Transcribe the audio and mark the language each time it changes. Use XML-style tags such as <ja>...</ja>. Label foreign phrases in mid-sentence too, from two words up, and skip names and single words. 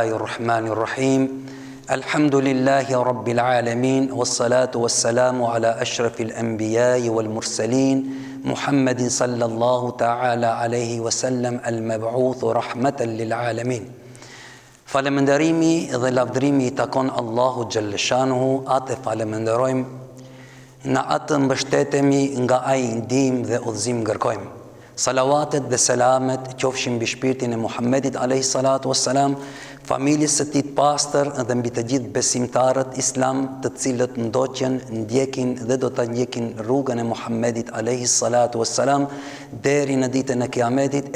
<ar>الرحمن الرحيم الحمد لله رب العالمين والصلاة والسلام على أشرف الأنبياء والمرسلين محمد صلى الله تعالى عليه وسلم المبعوث رحمة للعالمين.</ar> <sq>Falemenderimi dhe lavdërimi I takon Allahu Gjellëshanuhu, atë falemenderojmë, në atë mbështetemi nga ai ndihmë dhe udhëzim kërkojmë. Salavatet dhe selamet qofshin mbi shpirtin e Muhammedit</sq> <ar>عليه الصلاة والسلام,</ar> <sq>familjes së tij të pastër dhe mbi të gjithë besimtarët islam, të cilët ndoqën, ndjekin dhe do ta ndjekin rrugën e Muhammedit</sq> <ar>عليه الصلاة والسلام</ar> <sq>deri në ditën e Kiametit.</sq>